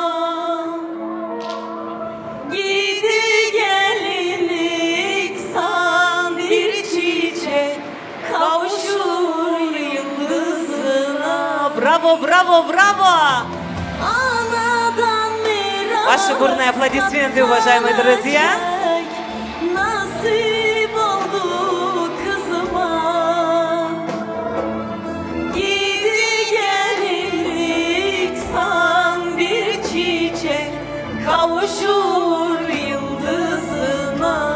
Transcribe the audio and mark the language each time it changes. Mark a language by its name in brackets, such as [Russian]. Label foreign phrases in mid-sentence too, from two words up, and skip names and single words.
[Turkish] Gidi gelinlik san bir çiçek kavuşur yıldızına. Bravo, bravo, bravo. Anadan miras [Russian] Ваши бурные аплодисменты, уважаемые друзья. [Turkish] nasip oldu kızıma. Gidi gelinlik san bir çiçek kavuşur yıldızına.